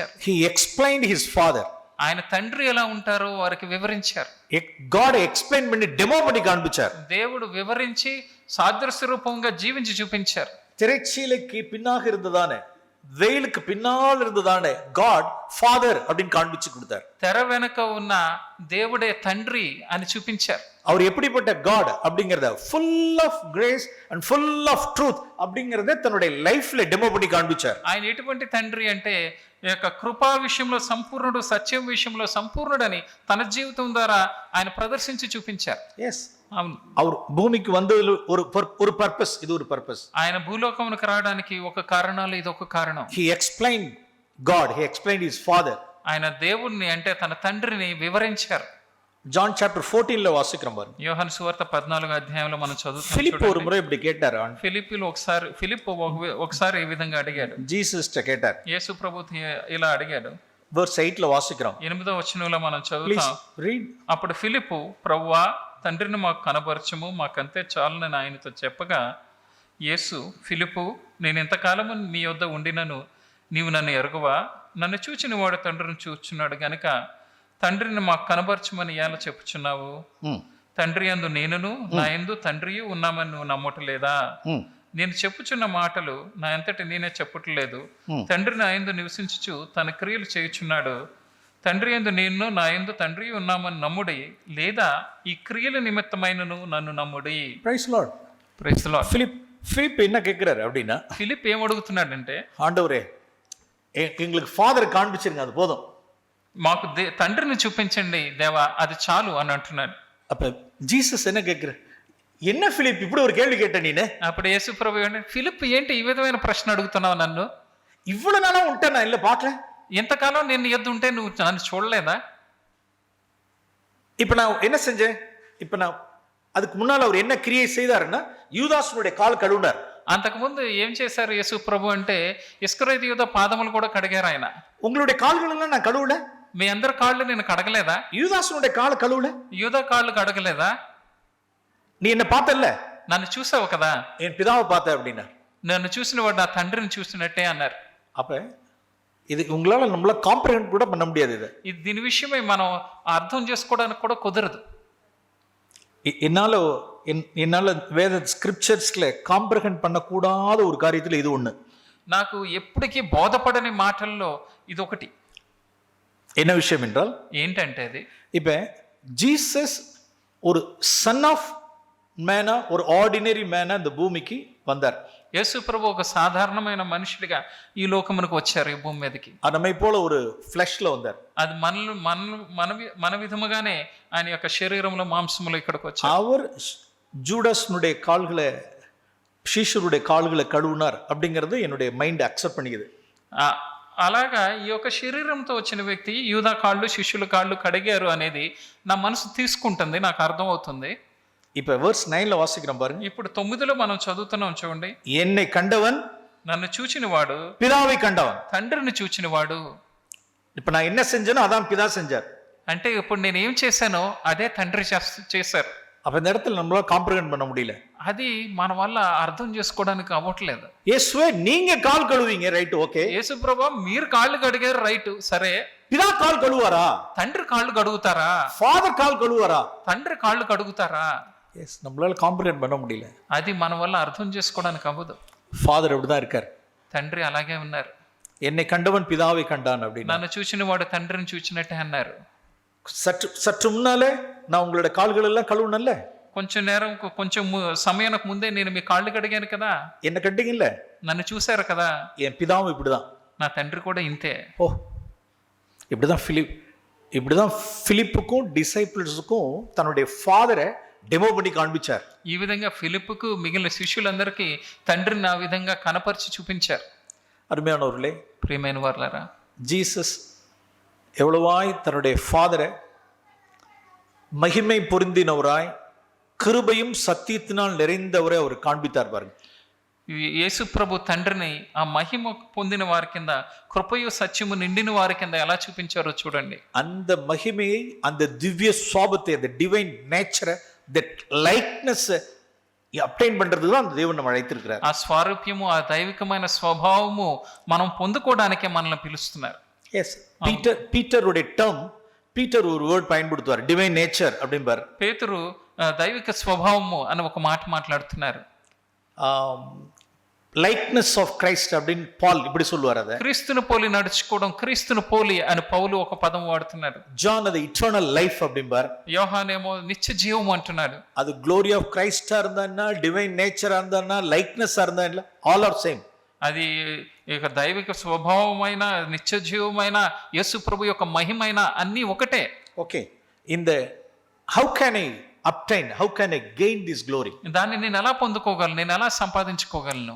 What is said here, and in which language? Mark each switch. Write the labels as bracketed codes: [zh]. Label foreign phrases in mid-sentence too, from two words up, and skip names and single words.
[en] He explained his father. [te] ఆయన తండ్రి ఎలా ఉంటారో వారికి వివరించారు. [en] God explain [ta] பண்ணி டெமோ பண்ணி காண்பிச்சார். [te] దేవుడు వివరించి సాదృశ్య రూపంగా జీవించి చూపించారు. [ta] திரைச்சீலைக்கு பின்னாக இருந்ததானே, வெயிலுக்கு பின்னால் இருந்ததானே [en] God father [ta] அப்படின்னு காண்பிச்சு கொடுத்தார். [te] తెర వెనక ఉన్న దేవుడే తండ్రి అని చూపించారు. [ta] அவர் எப்படிப்பட்ட காட் அப்படிங்கறத [en] full of grace and full of truth [ta] அப்படிங்கறத தன்னுடைய லைஃப்ல டெமோ பண்ணி காண்பிச்சார். [te] ఆయన ఎటువంటి తండ్రి అంటే ఈ యొక్క కృపా విషయంలో సంపూర్ణుడు, సత్యం విషయంలో సంపూర్ణుడని తన జీవితం ద్వారా ఆయన ప్రదర్శించి చూపించారు. [ta] எஸ், [te] అవును, [ta] அவர் பூமிக்கு வந்ததுல ஒரு பர்பஸ், இது ஒரு பர்பஸ். [te] ఆయన భూలోకమునకు రావడానికి ఒక కారణాలు, ఇది ఒక కారణం. [en] He explained God, he explained his father. [te] ఆయన దేవుణ్ణి అంటే తన తండ్రిని వివరించారు. [en] John chapter [ta] 14 లో వాసిக்கிறோம் பாருங்க. [te] యోహాను సువార్త 14వ అధ్యాయంలో మనం [ta] பிலிப் ஒரு [te] చదువుతాం. [ta] முறை இப்படி கேட்டாரு. [te] ఫిలిప్ ఒకసారి ఈ విధంగా అడిగాడు. [ta] ஜீசஸ் கேட்டார். [te] యేసు ప్రభు ఇలా అడిగాడు. [ta] verse 8 లో వాసిக்கிறோம். [te] 8వ వచనంలో మనం [en] Please [te] చదువుతాం. [en] read. [te] అప్పుడు ఫిలిప్పు, ప్రభువా తండ్రిని మాకు కనబరచము, మాకంతే చాలునని ఆయనతో చెప్పగా, యేసు, ఫిలిప్పు, నేను ఎంతకాలము నీ యొద్ద ఉండినను నీవు నన్ను ఎరుగువా? నన్ను చూచిన వాడు తండ్రిని చూచున్నాడు గనుక తండ్రిని మాకు కనబరచమని ఎలా చెప్పుచున్నావు? తండ్రి యందు నేనును నా యందు తండ్రియు ఉన్నామని నువ్వు నమ్మటలేదా? నేను చెప్పుచున్న మాటలు నా అంతటి నేనే చెప్పట్లేదు. తండ్రి నా యందు నివసించుచు తన క్రియలు చేయుచున్నాడు. తండ్రి యందు నేను నా యందు తండ్రి ఉన్నామని నమ్ముడి, లేదా ఈ క్రియల నిమిత్తమైనను నన్ను నమ్ముడి. [en] praise Lord. praise the Lord. [ta] பிலிப் என்ன கேட்கிறாரு அப்படின்னா, [te] ఫిలిప్ ఏం అడుగుతున్నాడంటే, [ta] ஆண்டவரே எங்களுக்கு ஃபாதர் காண்பிச்சிருங்க, அது போதும். [te] మాకు తండ్రిని చూపించండి దేవా, అది చాలు అని అంటున్నాడు. [ta] அப்ப ஜீசஸ் என்ன கேட்கிறார், என்ன பிலிப் இப்படி ஒரு கேள்வி கேட்ட நீனு? [te] అప్పుడు యేసు ప్రభు ఫిలిప్ ఏంటి ఈ విధమైన ప్రశ్న అడుగుతున్నావు నన్ను? [ta] இவ்வளவு நாளா உன்ட்ட நான் இல்ல பார்க்கல, [te] ఎంతకాలం నేను ఎద్దు ఉంటే నువ్వు నన్ను చూడలేదా? [ta] இப்ப நான் என்ன செஞ்சேன்? இப்ப நான் அதுக்கு முன்னால அவர் என்ன கிரியை செய்தாருன்னா, யூதாசுடைய கால் கழுவினார். [te] అంతకుముందు ఏం చేశారు యేసు ప్రభు అంటే, ఇస్కరియోతు యూదా పాదములు కూడా కడిగారు ఆయన. [ta] உங்களுடைய கால்கள் எல்லாம் நான் கழுவல, [te] మీ అందరి కాళ్ళు నేను కడగలేదా? [ta] யூதாசுடைய கால் கழுவல, [te] యూదా కాళ్ళు కడగలేదా? [ta] நீ என்ன பார்த்தல்ல, [te] నన్ను చూసావు కదా, [ta] என் பிதாவை பார்த்த அப்படின்னா. [te] నన్ను చూసిన వాడు నా తండ్రిని చూసినట్టే అన్నారు. [ta] அப்ப இது உங்களால நம்மள காம்ப்ரிஹெண்ட் கூட பண்ண முடியாது. இது [te] దీని విషయమై మనం అర్థం చేసుకోవడానికి కూడా కుదరదు. [ta] என்னால வேத ஸ்கிரிப்சர்ஸ்ல காம்ப்ரிஹெண்ட் பண்ணக்கூடாத ஒரு காரியத்துல இது ஒண்ணு. [te] నాకు ఎప్పటికీ బోధపడని మాటల్లో ఇది ఒకటి. [ta] என்ன விஷயம் என்றால், [te] ఏంటంటే అది, [ta] இப்ப ஜீசஸ் ஒரு [en] son of man, [ta] ஒரு [en] ordinary man [ta] இந்த பூமிக்கு வந்தார். [te] యేసు ప్రభు ఒక సాధారణమైన మనుషుడిగా ఈ లోకమునకు వచ్చారు, ఈ భూమి మీదకి. [ta] நம்மை போல ஒரு ஃப்ளஷ்ல வந்தார். [te] అది మన విధముగానే ఆయన యొక్క శరీరంలో మాంసములో ఇక్కడికి వచ్చారు. [ta] அவர் ஜூடாஸ்னுடைய கால்களை, சீஷருடைய கால்களை கழுவினார் அப்படிங்கிறது என்னுடைய [en] mind accept [ta] பண்ணிக்குது. [te] అలాగా ఈ యొక్క శరీరంతో వచ్చిన వ్యక్తి యూదా కాళ్ళు, శిష్యుల కాళ్ళు కడిగారు అనేది నా మనసు తీసుకుంటుంది, నాకు అర్థం అవుతుంది. [ta] இப்ப verse 9 ல வாசிக்கிறோம் பாருங்க. [te] ఇప్పుడు 9లో మనం చదువుతున్నాం చూడండి. [ta] என்னை கண்டவன் [te] నన్ను చూచిన వాడు [ta] பிதாவை கண்டவன். [te] తండ్రిని చూచిన వాడు. [ta] இப்ப நான் என்ன செஞ்சேனோ அதான் பிதா செஞ்சார். [te] అంటే ఇప్పుడు నేను ఏం చేశానో అదే తండ్రి చేశారు. [ta] அப்ப இந்த இடத்துல நம்மளால காம்ப்ரிஹெண்ட் பண்ண முடியல. [te] అది మన వల్ల అర్థం చేసుకోవడానికి అవ్వట్లేదు. [ta] இயேசுவே நீங்க கால் கழுவீங்க, ரைட், [te] ఓకే. యేసు ప్రభువా మీరు కాళ్ళు కడిగారు, రైట్, సరే. [ta] பிதா கால் கழுவாரா? [te] తండ్రి కాళ్ళు కడుగుతారా? [ta] ஃபாதர் கால் கழுவாரா? [te] తండ్రి కాళ్ళు కడుగుతారా? [ta] எஸ், நம்மளால காம்ப்ரிஹெண்ட் பண்ண முடியல. [te] అది మన వల్ల అర్థం చేసుకోవడానికి అవ్వదు. [ta] ஃபாதர் அப்படிதான் இருக்கார். [te] తండ్రి అలాగే ఉన్నారు. [ta] என்னை கண்டவன் பிதாவை கண்டான் அப்படின்னு. [te] నన్ను చూసిన వాడు తండ్రిని చూచినట్టే అన్నారు. [ta] சற்று முன்னாலே நான் உங்களோட கால்கள் எல்லாம் கழுவுனல்ல, [te] కొంచెం సమయానికి ముందే నేను మీ కాళ్ళు కడిగాను కదా, [ta] என்ன கண்டீங்கல்ல, [te] నన్ను చూశారు కదా, [ta] என் பிதாவும் இப்படிதான். [te] నా తండ్రి కూడా ఇంతే. [ta] ஓ, இப்படிதான் பிலிப்புக்கும் டிசைபிள்ஸுக்கும் தன்னுடைய [en] father demo [ta] பண்ணி காண்பிச்சார். [te] ఈ విధంగా ఫిలిప్పుకు మిగిలిన శిష్యులందరికీ తండ్రిని ఆ విధంగా కనపరిచి చూపించారు. [ta] அருமையானவர்களே, [te] ప్రియమైన వారలారా, [ta] ஜீசஸ் எவ்வளவாய் தன்னுடைய ஃபாதரை மகிமை பொருந்தினவராய் கிருபையும் சத்தியத்தினால் நிறைந்தவரை அவர் காண்பித்தார் பாருங்க. [te] యేసు ప్రభు తండ్రిని ఆ మహిమ పొందిన వారి కింద, కృపయు సత్యము నిండిన వారి కింద ఎలా చూపించారో చూడండి. [ta] அந்த மகிமையை, அந்த திவ்ய சுவாபத்தை, அந்த [en] divine nature, that likeness obtain [ta] பண்றதுக்கு தான் அந்த தேவன் நம்ம அழைத்திருக்கிறார். [te] ఆ స్వారూప్యము, ఆ దైవికమైన స్వభావము మనం పొందుకోవడానికే మనల్ని పిలుస్తున్నారు. [ta] எஸ் பீட்டருடைய டேர்ம் பீட்டர் ஒரு வேர்ட் பயன்படுத்துவார், [en] divine nature [ta] அப்படிம்பார். [te] పేతురు దైవిక స్వభావము అని ఒక మాట మాట్లాడుతున్నారు. [en] likeness of Christ [ta] அப்படின்னு பால் இப்படி சொல்லுவார். அதை [te] క్రీస్తును పోలి నడుచుకోవడం, క్రీస్తును పోలి అని పౌలు ఒక పదం వాడుతున్నారు. [ta] ஜான் அது [en] eternal life [ta] அப்படிம்பார். [te] యోహానేమో నిత్య జీవం అంటున్నాడు. [ta] அது [en] glory of Christ [ta] இருந்தா, [en] divine nature [ta] இருந்தா, லைக்னஸ் இருந்தா, [en] all are same. [te] అది ఇక దైవిక స్వభావమైన, నిత్య జీవమైన, యేసు ప్రభు యొక్క మహిమైన అన్నీ ఒకటే. ఓకే, [en] இந்த how can I obtain, how can I gain this glory? [te] దాన్ని నేను ఎలా పొందుకోగలను, నేను ఎలా సంపాదించుకోగలను?